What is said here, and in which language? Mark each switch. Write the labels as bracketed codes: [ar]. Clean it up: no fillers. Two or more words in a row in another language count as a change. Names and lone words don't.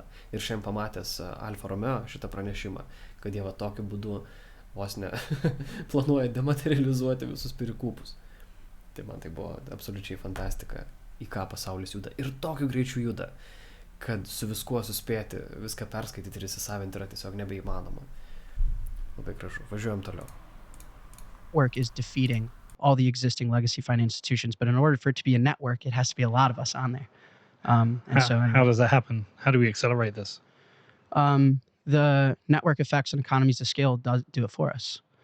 [lt] Ir šiandien pamatęs Alfa Romeo šitą pranešimą, kad jie va tokiu būdu vos ne planuoja dematerializuoti visus pirikūpus. Tai man tai buvo absoliučiai fantastika, į ką pasaulis juda. Ir tokiu greičiu juda, kad su viskuo suspėti, viską perskaityti ir įsisavinti yra tiesiog nebeįmanoma. Labai gražu. Važiuojam toliau. [en] Work is defeating all the existing legacy financial institutions, but in order for it to be a network, it has to be a lot of us on there. How does that happen? How do we accelerate this? The network effects and economies of scale do it for us.